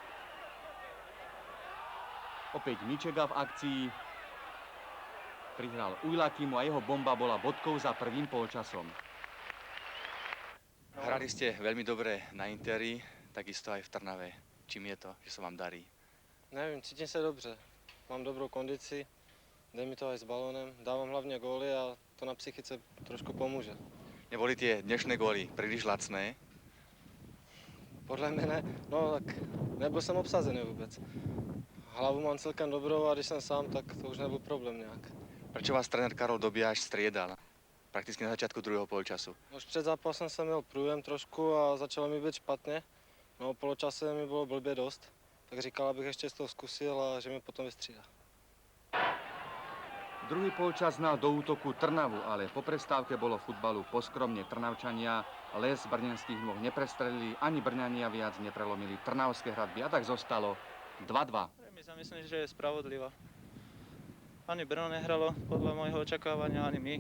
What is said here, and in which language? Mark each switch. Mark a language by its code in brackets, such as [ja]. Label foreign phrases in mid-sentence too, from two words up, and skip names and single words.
[sk] Opäť Mičega v akcii, prihral Ujlakimu a jeho bomba bola bodkou za prvým polčasom. Hrali ste veľmi dobre na Interi, takisto aj v Trnave. Čím je to, že sa vám darí? [cs] Nevím, cítím se dobře. Mám dobrou kondici, jde mi to aj s balónem, dávám hlavně góly a to na psychice trošku pomůže. [sk] Neboli tie dnešné góly príliš lacné? [cs] Podle mě ne, no tak nebyl jsem obsazený vůbec. Hlavu mám celkem dobrou a když jsem sám, tak to už nebyl problém nějak. [sk] Prečo vás tréner Karol Dobiaš striedal? Prakticky na začiatku druhého polčasu. [cs] Už před zápasem jsem měl průjem trošku a začalo mi být špatně. No poločase mi bylo blbě dost, tak říkal, abych ještě z toho zkusil a že mi potom vystřídá. [sk] Druhý polčas znal do útoku Trnavu, ale po prestávke bolo futbalu poskromne. Trnavčania les brňanských nôh neprestrelili, ani Brňania viac neprelomili trnavské hradby a tak zostalo 2-2. My sa myslím, že je spravodlivá. Ani Brno nehralo podľa môjho očakávania, ani my.